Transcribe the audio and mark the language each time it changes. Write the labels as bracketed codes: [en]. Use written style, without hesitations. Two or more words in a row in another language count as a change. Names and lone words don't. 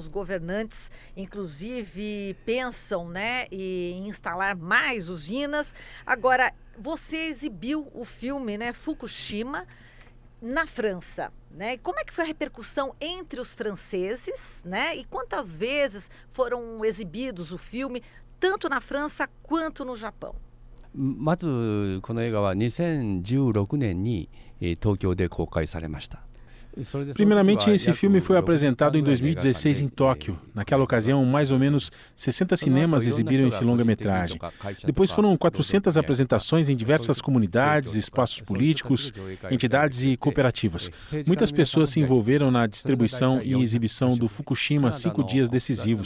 [pt] Os governantes, inclusive, pensam, né, em instalar mais usinas. Agora, você exibiu o filme, né, Fukushima, na França, né? E como é que foi a repercussão entre os franceses, né? E quantas vezes foram exibidos o filme, tanto na França quanto no Japão? [ja] まずこの映画は2016年に東京で公開されました。 [pt] Primeiramente, esse filme foi apresentado em 2016 em Tóquio. Naquela ocasião, mais ou menos 60 cinemas exibiram esse longa-metragem. Depois foram 400 apresentações em diversas comunidades, espaços políticos, entidades e cooperativas. Muitas pessoas se envolveram na distribuição e exibição do Fukushima 5 dias decisivos.